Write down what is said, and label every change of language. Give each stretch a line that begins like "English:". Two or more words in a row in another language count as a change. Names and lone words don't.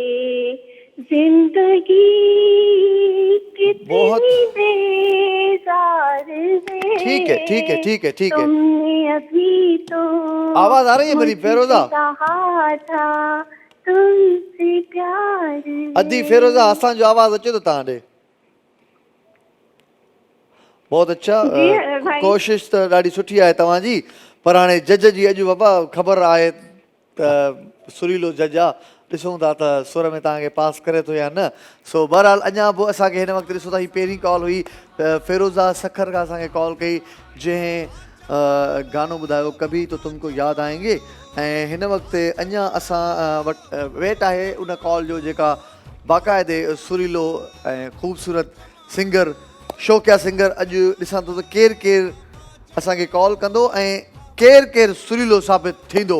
Hindi: जिंदगी कितनी बेजार है। ठीक है, ठीक है, ठीक है, ठीक है। तुमने अभी तो आवाज आ रही है मेरी फिरोजा? कहा था तुमसे प्यार।
Sindhi: अदी फिरोजा असांजो आवाज़ अचे थो तव्हां ॾे?
Hindi: बहुत अच्छा। भाई।
Sindhi: कोशिश त ॾाढी सुठी आहे तव्हांजी, पर हाणे जज जी अॼु बाबा ख़बर आहे त सुरीलो जज आहे। ॾिसूं था त सुर में तव्हांखे पास करे थो या न। सो बहरहाल अञा बि असांखे हिन वक़्तु ॾिसूं था, हीअ पहिरीं कॉल हुई फिरोज़ा सक्खर खां असांखे कॉल कई, जंहिं गानो ॿुधायो कभी तो तुमको याद आएंगे। ऐं हिन वक़्तु अञा असां वटि वेट आहे उन कॉल जो जेका बाक़ाइदे सुरीलो ऐं ख़ूबसूरत सिंगर शौक़िया सिंगर अॼु ॾिसां थो त केरु केरु असांखे कॉल कंदो ऐं केरु केरु सुरीलो साबित थींदो।